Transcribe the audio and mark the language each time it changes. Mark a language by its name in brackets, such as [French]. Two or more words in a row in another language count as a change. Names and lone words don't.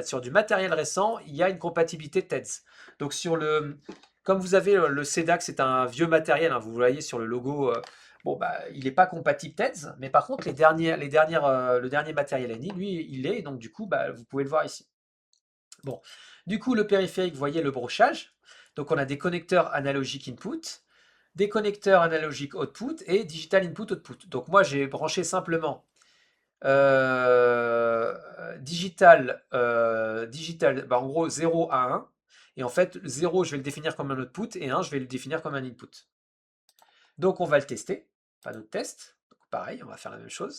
[French] Sur du matériel récent, il y a une compatibilité TEDS. Donc comme vous avez le CEDAC, c'est un vieux matériel, hein, vous voyez sur le logo, bon bah il n'est pas compatible TEDS, mais par contre le dernier matériel ANI, lui, il est, donc du coup, bah, vous pouvez le voir ici. Bon, du coup, le périphérique, vous voyez le brochage. Donc, on a des connecteurs analogiques input, des connecteurs analogiques output et [English] digital input output. [French] Donc, moi, j'ai branché simplement digital, bah, en gros 0 à 1. Et en fait, 0, je vais le définir comme un output, et 1, je vais le définir comme un input. Donc, on va le tester. Panneau de test. Donc, pareil, on va faire la même chose.